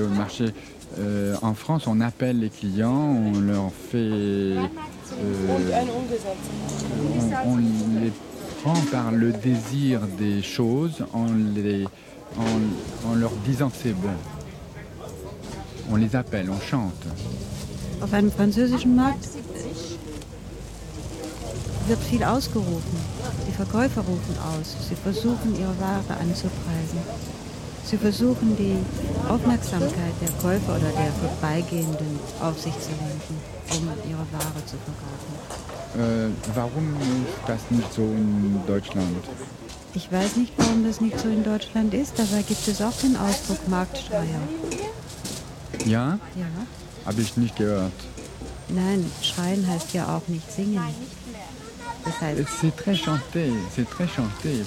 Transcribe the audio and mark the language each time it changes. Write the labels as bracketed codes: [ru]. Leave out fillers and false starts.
[fr] Au marché en France, on appelle les clients, on leur fait, on les prend par le désir des choses, en leur disant que c'est bon. On les appelle, on chante. [de] Auf einem französischen Markt wird viel ausgerufen. Die Verkäufer rufen aus. Sie versuchen ihre Ware anzupreisen. Sie versuchen, die Aufmerksamkeit der Käufer oder der Vorbeigehenden auf sich zu lenken, um ihre Ware zu verkaufen. Warum ist das nicht so in Deutschland? Ich weiß nicht, warum das nicht so in Deutschland ist. Dabei gibt es auch den Ausdruck Marktschreier. Ja? Ja. Habe ich nicht gehört. Nein, schreien heißt ja auch nicht singen. [fr] C'est très chanté, c'est très chanté.